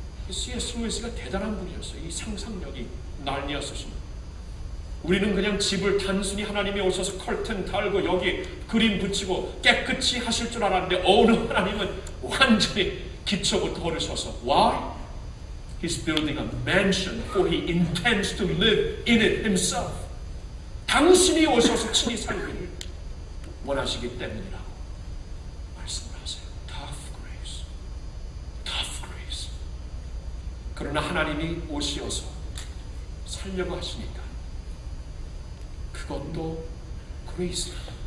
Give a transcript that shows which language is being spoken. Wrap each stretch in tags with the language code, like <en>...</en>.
<ko>C.S. 루이스가 대단한 분이었어요. 이 상상력이 날리어 쓰십니다. 우리는 그냥 집을 단순히 하나님이 오셔서 커튼 달고 여기 그림 붙이고 깨끗이 하실 줄 알았는데 오늘 하나님은 완전히 기초부터 오르셔서</ko> <en>Why? He's building a mansion for he intends to live in it himself.</en> <ko>당신이 오셔서 친히 살기를 원하시기 때문이라고 말씀을 하세요.</ko> <en>Tough grace. Tough grace.</en> <ko>그러나 하나님이 오시어서 살려고 하시니까 그것도 그레이스다.</ko>